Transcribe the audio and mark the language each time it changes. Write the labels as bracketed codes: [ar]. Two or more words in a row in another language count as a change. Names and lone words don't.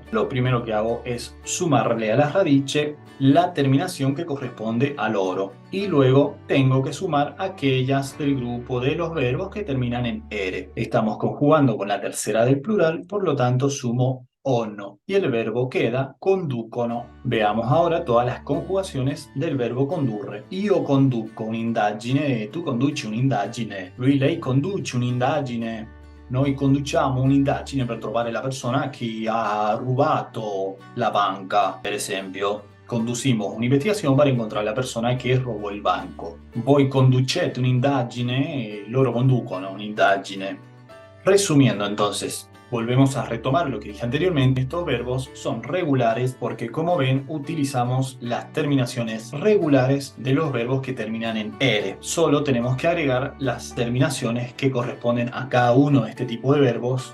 [es] Lo primero que hago es sumarle a la radice la terminación que corresponde al loro. Y luego tengo que sumar aquellas del grupo de los verbos que terminan en ere. Estamos conjugando con la tercera del plural, por lo tanto sumo ono. Y el verbo queda conducono. Veamos ahora todas las conjugaciones del verbo condurre. [it] Io conduco un'indagine, tu conduci un'indagine, lui, lei conduce un'indagine. Noi conduciamo un'indagine per trovare la persona che ha rubato la banca, per esempio. Conducimos un'investigazione per incontrare la persona che robò il banco. Voi conducete un'indagine, loro conducono un'indagine. [es] Resumiendo entonces, volvemos a retomar lo que dije anteriormente. Estos verbos son regulares porque, como ven, utilizamos las terminaciones regulares de los verbos que terminan en ere. Solo tenemos que agregar las terminaciones que corresponden a cada uno de este tipo de verbos.